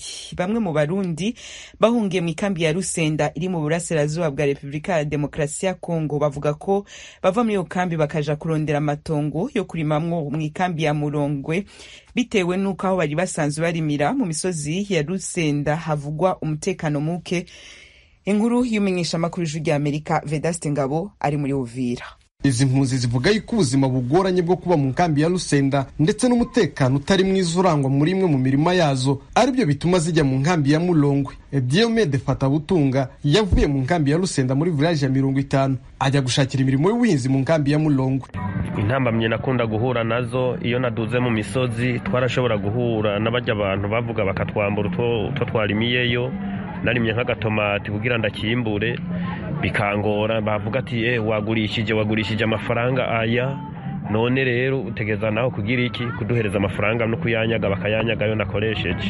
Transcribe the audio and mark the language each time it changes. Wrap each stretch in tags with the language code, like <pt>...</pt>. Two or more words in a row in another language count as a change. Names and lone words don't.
<rn>Bamwe mu Barundi bahungiye mu ikambi ya Rusenda iri mu burasirazuba bwa Repubulika ya Demokarasi ya Kongo bavuga ko bava muri iyo kambi bakaja kurondera amatongo yo kurimamwo mu ikambi ya Murongwe bitewe n'uko aho bari basanzwe barimira mu misozi ya Rusenda havugwa umutekano muke. Inkuru y'umenyesha makuru Ijwi ry'Amerika Vedaste Ngabo ari muri Uvira.</rn> <rw>Izi mpunzi zivuga yuko ubuzima bugoranye bwo kuba mu nkambi ya Lusenda ndetse n'umutekano utari mwiza urangwa muri imwe mu mirima yazo aribyo bituma zijya mu nkambi ya Mulongwe. Diomede Fatabutunga yavuye mu nkambi ya Lusenda muri village ya 50 ajya gushakira imirimo y'ubuhinzi mu nkambi ya Mulongwe.</rw> <rn>Intambamye nakunda guhura nazo iyo naduze mu misozi twarashobora guhura n'abajya abantu bavuga bakatwambura utwo twarimiyeyo, narimye nk'agatomati kugira ndakimbure bikangora, bavuga ati wagurishije amafaranga aya, none rero utegeza naho kugira iki kuduhereza amafaranga no kuyanyaga bakayanyaga yo nakoresheje.</rn>